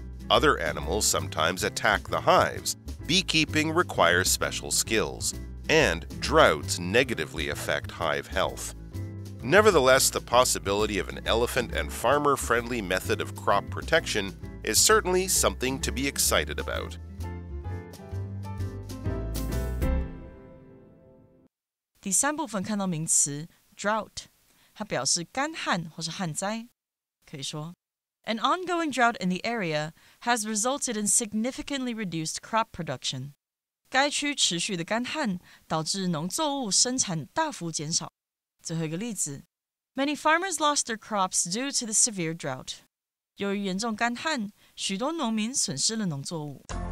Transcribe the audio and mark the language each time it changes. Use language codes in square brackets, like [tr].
[en] Other animals sometimes attack the hives. Beekeeping requires special skills, and droughts negatively affect hive health. Nevertheless, the possibility of an elephant and farmer-friendly method of crop protection is certainly something to be excited about. [zh] 第三部分看到名词 drought， 它表示干旱或是旱灾。可以说 [en] An ongoing drought in the area has resulted in significantly reduced crop production. [zh] 该区持续的干旱导致农作物生产大幅减少。最后一个例子 [en] Many farmers lost their crops due to the severe drought. [zh] 由于严重干旱，许多农民损失了农作物。